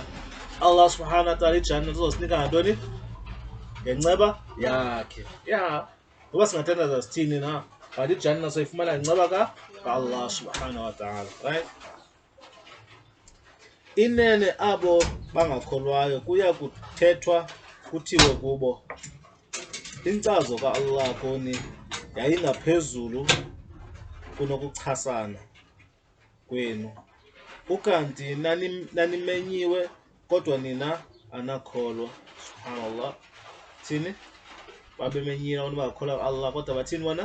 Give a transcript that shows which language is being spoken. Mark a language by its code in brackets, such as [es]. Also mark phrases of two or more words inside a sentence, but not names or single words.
[ar] الله سبحانه وتعالى [xh] ijanna uzosinika ngantoni? Ngenceba yakhe. Ya, noba singathandaza sithini na, but ijanna soyifumana ngenceba ka- [ar] الله سبحانه وتعالى, [xh] right? Inene abo bangakholwayo kuya kuthethwa kuthiwe kubo, inkcazo ka-Allah kuni yayingaphezulu kunokuchasana kwenu, ukanti nanimenyiwe kodwa nina anakholwa. Subhanallah. Thini? Babemenyiwe abantu bangakholwa Allah kodwa bathini bona?